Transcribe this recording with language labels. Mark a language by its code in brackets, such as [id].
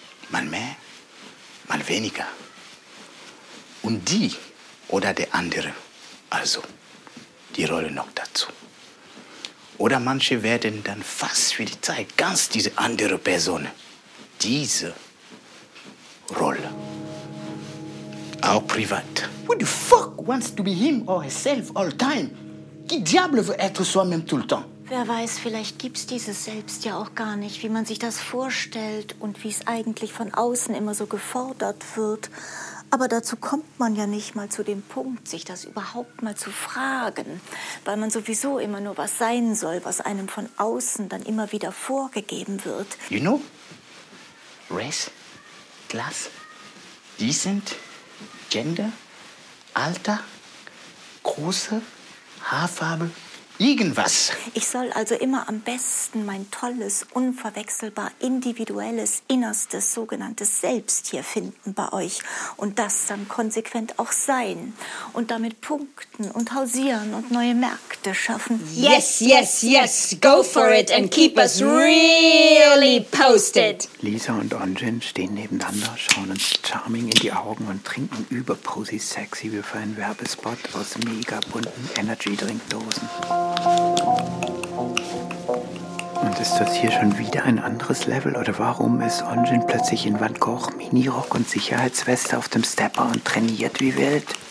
[de] Mal mehr, mal weniger. Und die oder der andere, also die Rolle noch dazu. Oder manche werden dann fast für die Zeit ganz diese andere Person, diese Rolle. Auch privat. [en] Who the fuck wants to be him or herself all time? [fr] Qui diable veut être soi-même tout le temps? [de] Wer weiß, vielleicht gibt's dieses Selbst ja auch gar nicht, wie man sich das vorstellt und wie es eigentlich von außen immer so gefordert wird. Aber dazu kommt man ja nicht mal zu dem Punkt, sich das überhaupt mal zu fragen. Weil man sowieso immer nur was sein soll, was einem von außen dann immer wieder vorgegeben wird. [en] You know? Race, class, decent, gender, [de] Alter, Größe, Haarfarbe, irgendwas. Ich soll also immer am besten mein tolles, unverwechselbar individuelles, innerstes, sogenanntes Selbst hier finden bei euch. Und das dann konsequent auch sein. Und damit punkten und hausieren und neue Märkte schaffen. [en] Yes, yes, yes, go for it and keep us really posted. [de] Lisa und Onjin stehen nebeneinander, schauen uns charming in die Augen und trinken überposi-sexy wie für einen Werbespot aus mega bunten Energy-Drinkdosen. Und ist das hier schon wieder ein anderes Level? Oder warum ist Onjin plötzlich in Van Gogh, Minirock und Sicherheitsweste auf dem Stepper und trainiert wie wild?